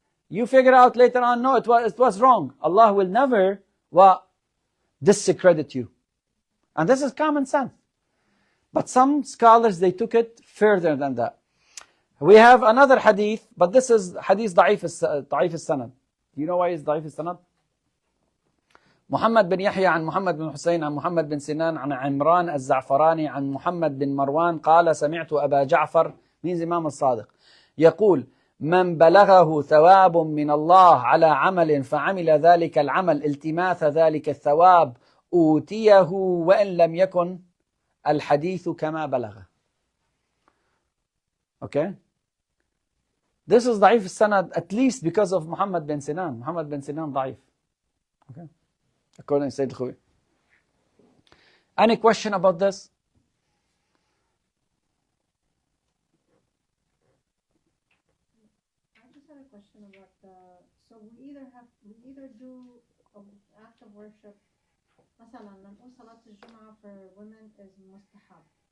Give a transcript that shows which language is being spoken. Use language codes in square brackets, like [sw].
[en] You figure out later on, no, it was wrong. Allah will never discredit you. And this is common sense. But some scholars, they took it further than that. We have another hadith, but this is hadith [ar] ضعيف السند. [en] Do you know why it's [ar] ضعيف السند? محمد بن يحيى عن محمد بن حسين عن محمد بن سنان عن عمران الزعفراني عن محمد بن مروان قال سمعت أبا جعفر من إمام الصادق يقول من بلغه ثواب من الله على عمل فعمل ذلك العمل التماس ذلك الثواب أوتيه وإن لم يكن الحديث كما بلغه. [en] Okay? This is [ar] ضعيف السند [en] at least because of Muhammad bin Sinan. Muhammad bin Sinan [ar] ضعيف. [en] Okay? According to Sayyid Khuwi. Any question about this? I just had a question about so we either do an act of worship. [ar] مثلا نقول صلاة الجمعة [en] for women is [ar] مستحب.